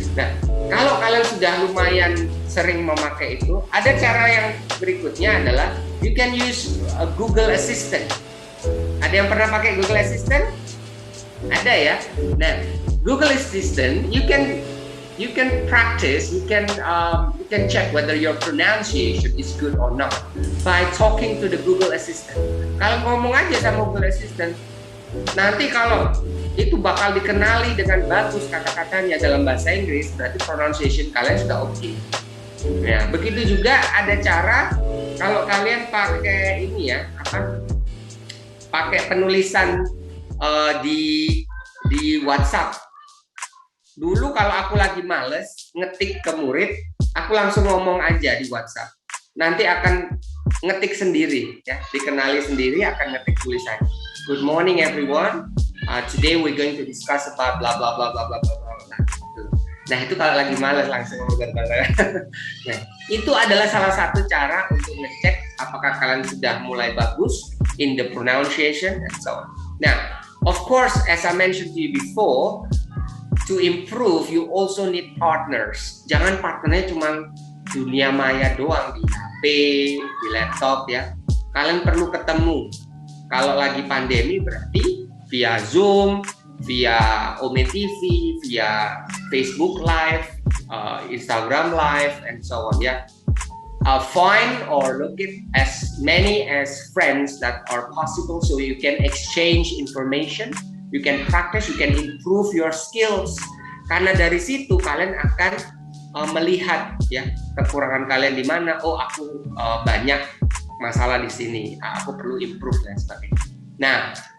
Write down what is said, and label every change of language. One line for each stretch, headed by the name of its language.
Indonesian: Nah, kalau kalian sudah lumayan sering memakai itu, ada cara yang berikutnya adalah
English: you can use a Google Assistant.
Indonesian: Ada yang pernah pakai Google Assistant? Ada ya.
English: Nah, Google Assistant you can practice, you can check whether your pronunciation is good or not by talking to the Google Assistant.
Indonesian: Kalau ngomong aja sama Google Assistant, nanti kalau itu bakal dikenali dengan bagus kata-katanya dalam bahasa Inggris, berarti pronunciation kalian sudah oke. Ya, begitu juga ada cara kalau kalian pakai ini ya, pakai penulisan di WhatsApp. Dulu kalau aku lagi males ngetik ke murid, aku langsung ngomong aja di WhatsApp. Nanti akan ngetik sendiri, ya, dikenali sendiri akan ngetik tulisan.
English: Good morning everyone. Today we're going to discuss about blah blah blah blah blah blah blah.
Indonesian: Nah, itu kalau lagi males langsung ngomong. Nah, itu adalah salah satu cara untuk ngecek apakah kalian sudah mulai bagus
English: in the pronunciation and so on. Now, of course, as I mentioned to you before, to improve, you also need partners.
Indonesian: Jangan partnernya cuma dunia maya doang di HP, di laptop ya. Kalian perlu ketemu. Kalau lagi pandemi berarti via Zoom, via Ome TV, via Facebook Live, Instagram Live,
English: and so on
Indonesian: ya.
English: Find or look at as many as friends that are possible so you can exchange information. You can practice, you can improve your skills.
Indonesian: Karena dari situ kalian akan melihat ya kekurangan kalian di mana. Oh, aku banyak masalah di sini. Aku perlu improve dan sebagainya. Nah,